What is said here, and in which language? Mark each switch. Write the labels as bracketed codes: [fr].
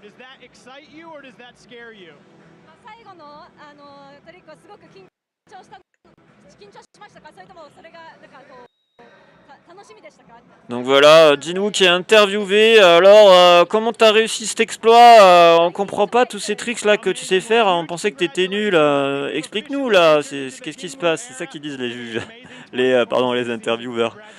[en] Does that excite you or does that scare you? [ja] 最後のトリックはすごく緊張しましたか、それともそれがなんかこう楽しみでしたか？ [fr] Donc voilà, Jinwoo qui est interviewé. Alors, comment t'as réussi cet exploit? On comprend pas tous ces tricks là que tu sais faire. On pensait que t'étais nul. Explique-nous là. Qu'est-ce qui se passe? C'est ça qu'ils disent les juges, les intervieweurs.